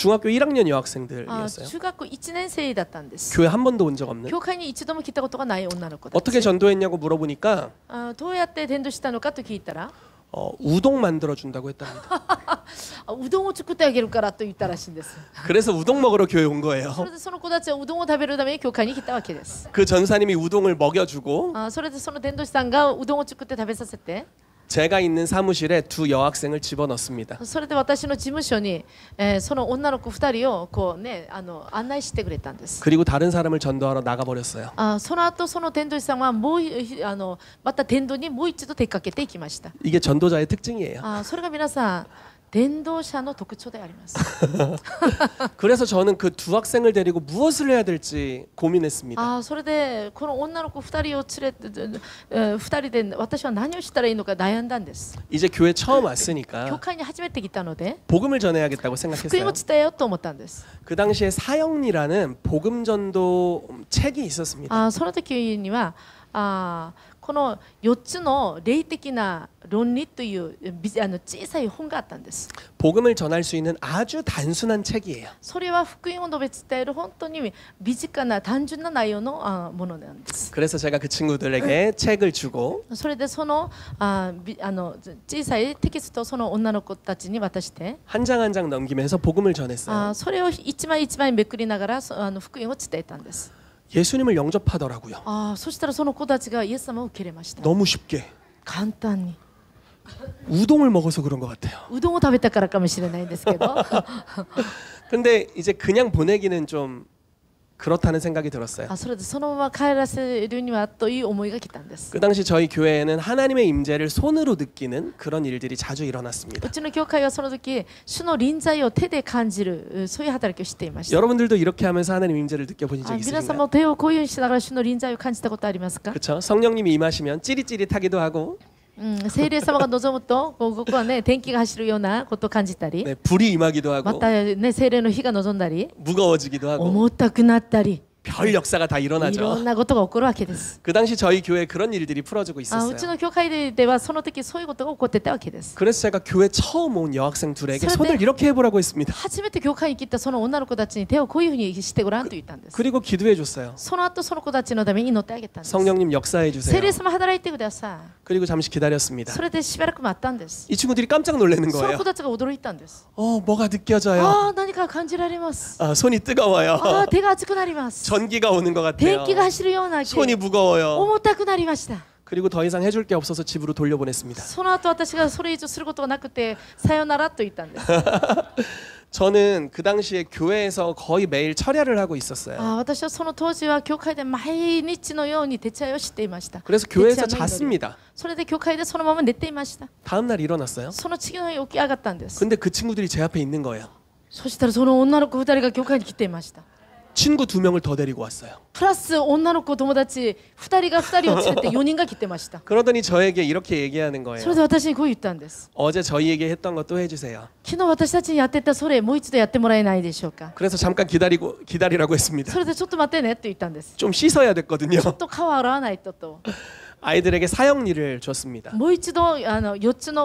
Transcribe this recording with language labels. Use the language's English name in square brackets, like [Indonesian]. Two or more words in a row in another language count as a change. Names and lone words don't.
[Korean] 중학교 1학년 여학생들이었어요. [Japanese] 中学校1年生だったんです。 [Korean] 교회 한 번도 온 적 없는. [Japanese] 教会に一度も来たことがない女の子たち。 [Korean] 어떻게 전도했냐고 물어보니까 [Japanese] どうやって伝道したのかと聞いたら [Korean] 우동 만들어 준다고 했답니다. [Japanese] うどんを作ってあげるからと言ったらしいんです。 [Korean] 그래서 우동 먹으러 교회 온 거예요. [Japanese] それでその子たちはうどんを食べるために教会に来たわけです。 [Korean] 그 전사님이 우동을 먹여주고 [Japanese] それでその伝道師さんがうどんを作って食べさせて [Korean] 제가 있는 사무실에 2 여학생을 집어넣습니다. [Japanese] それで私の事務所に、その女の子2人をこう、ね、案内してくれたんです。 [Korean] 그리고 다른 사람을 전도하러 나가버렸어요. [Japanese] その後その伝道師さんはまた伝道にもう一度出かけていきました。 [Korean] 이게 전도자의 특징이에요. [Japanese] それが皆さん伝道者の特徴であります。 [Korean] 그래서 저는 그 2 학생을 데리고 무엇을 해야 될지 고민했습니다. [Japanese] それでこの女の子2人を連れて2人で私は何をしたらいいのか悩んだんです。 [Korean] 이제 교회 처음 [Japanese] 教 [Korean] 왔으니까 [Japanese] 会に初めて来たので [Korean] 복음을 전해야겠다고 [Japanese] 福音 [Korean] 생각했어요. [Japanese] を伝えようと思ったんです。 [Korean] 그 당시에 사형리라는 복음 전도 책이 있었습니다. [Japanese] その時にはこの4つの霊的な論理という小さい本があったんです。 [Korean] 복음을 전할 수 있는 아주 단순한 책이에요. [Japanese] それは福音を述べ伝える本当に身近な単純な内容のものなんです。 [Korean] 그래서 제가 그 친구들에게 책을 주고 [Japanese] それでその小さいテキストをその女の子たちに渡して [Korean] 한 장 한 장 넘기면서 복음을 전했어요. [Japanese] それを一枚一枚めくりながら福音を伝えたんです。 [Korean] 예수님을 영접하더라고요. [Japanese] そしたらその子たちがイエス様を受け入れました。 [Korean] 너무 쉽게. [Japanese] 簡単に。 [Korean] 우동을 먹어서 그런 것 같아요. [Japanese] うどんを食べたからかもしれないんですけど [Korean] 근데 이제 그냥 보내기는 좀 그렇다는 생각이 들었어요. [Japanese] あそれでそのまま帰らせるにはという思いが来たんです。 [Korean] 그 당시 저희 교회에는 하나님의 임재를 손으로 느끼는 그런 일들이 자주 일어났습니다. [Japanese] うちの教会はその時主の臨在を手で感じるそういう働きをしていました。 [Korean] 여러분들도 이렇게 하면서 하나님 임재를 느껴보신 적 [Japanese] 皆さん [Korean] 있으신가요? [Japanese] も手をこういうふうにしながら主の臨在を感じたことありますか？ [Korean] 그렇죠. 성령님이 임하시면 찌릿찌릿하기도 하고 [Japanese] 聖霊様が望むとここはね天気が走るようなことを感じたり [Korean] 네, 불이 임하기도 [Japanese] ま [Korean] 하고 [Japanese] たね聖霊の火が望んだり [Korean] 무거워지기도 하고 [Japanese] 重たくなったり [Korean] 별 역사가 다 [Japanese] いろ [Korean] 일어나죠. [Japanese] んなことが起こるわけです。 [Korean] 그 당시 저희 교회에 그런 일들이 풀어지고 [Japanese] う [Korean] 있었어요. [Japanese] ちの教会ではその時そういうことが起こってたわけです。 [Korean] 그래서 제가 교회 처음 온 여학생 둘에게 그런데- 손을 이렇게 해보라고 했습니다. [Japanese] 初めて教会に来たその女の子たちに手をこういうふうにしてごらんと言ったんです。 [Korean] 그리고 기도해 줬어요. [Japanese] その後その子たちのために祈ってあげたんです。 [Korean] 성령님 역사해 [Japanese] 聖 [Korean] 주세요. [Japanese] 霊様働いてくださ [Korean] 그리고 잠시 [Japanese] い。 [Korean] 기다렸습니다. [Japanese] それでしばらく待ったんです。 [Korean] 이 친구들이 깜짝 놀라는 [Japanese] その [Korean] 거예요. [Japanese] 子たちが驚いたんです。 [Korean] 뭐가 느껴져요. [Japanese] ああ何か感じられます。 [Korean] 손이 뜨거워요. [Japanese] ああ手が熱くなります。 [Korean] 전기가 오는 것 같아요. [Japanese] 電気が走るような気 [Korean] 손이 무거워요. [Japanese] 重たくなりました。 [Korean] 그리고 더 이상 해줄 게 없어서 집으로 돌려보냈습니다. [Japanese] その後私がそれ以上することがなくてさよならと言ったんです。 [Korean] 저는 그 당시에 교회에서 거의 매일 철야를 하고 있었어요. [Japanese] 私はその当時は教会で毎日のように徹夜をしていました。 [Korean] 그래서 교회에서 [Japanese] 徹夜の祈り [Korean] 잤습니다. [Japanese] それで教会でそのまま寝ていました。 [Korean] 다음 날 일어났어요. [Japanese] その次の日起き上がったんです。 [Korean] 근데 그 친구들이 제 앞에 있는 거예요. [Japanese] そしたらその女の子2人が教会に来ていました。 [Korean] 친구 2명을 더 데리고 왔어요. [Japanese] プラス女の子友達2人が2人を連れて4人が来てました。 [Korean] 그러더니 저에게 이렇게 얘기하는 [Japanese] それ [Korean] 거예요. [Japanese] で私にこう言ったんです。 [Korean] 어제 저희에게 했던 거 또 해주세요. [Japanese] 昨日私たちにやってたそれもう一度やってもらえないでしょうか。 [Korean] 그래서 잠깐 기다리라고 했습니다. [Japanese] それでちょっと待ってねって言ったんです。 [Korean] 좀 씻어야 됐거든요. [Japanese] ちょっと顔洗わないとと。 [Korean] 아이들에게 사형리를 줬습니다. [Japanese] もう一度4つの